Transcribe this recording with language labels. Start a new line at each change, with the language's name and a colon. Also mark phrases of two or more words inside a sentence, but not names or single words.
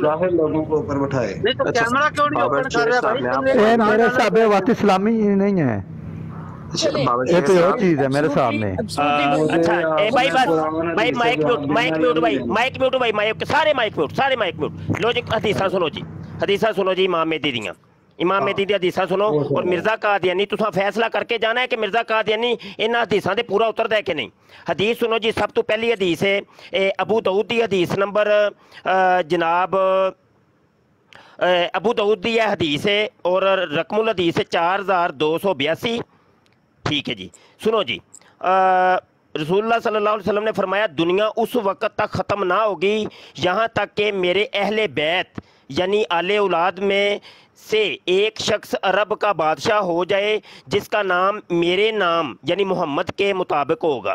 Urdu: لوگوں کو اوپر بٹھائے نہیں تو کیمرہ کیوں نہیں اوپن کر رہا بھائی؟ میرے حساب بات اسلامی نہیں ہے، یہ تو یہ چیز ہے میرے سامنے. اچھا بھائی بس بھائی
English: mic mute
Urdu: بھائی سارے
English: mic mute.
Punjabi: لو جی حدیثاں سنو جی، حدیثاں سنو جی امام مہدی دیاں، امام مہدی دی حدیثاں سنو. اور مرزا قادیانی تساں فیصلہ کر کے جانا ہے کہ مرزا قادیانی انہاں حدیثاں دے پورا اتردا ہے کہ نہیں. حدیث سنو جی. سب تو پہلی حدیث ہے ابو داؤد دی حدیث نمبر جناب ابو داؤد دی حدیث ہے اور
Arabic: رقم الحدیث
Punjabi: ہے 4282.
Urdu: ٹھیک ہے جی. سنو جی، رسول اللہ
Arabic: صلی اللہ علیہ وسلم
Urdu: نے فرمایا دنیا اس وقت تک ختم نہ ہوگی یہاں تک کہ میرے اہل بیت یعنی آل اولاد میں سے ایک شخص عرب کا بادشاہ ہو جائے جس کا نام میرے نام یعنی محمد کے مطابق ہوگا.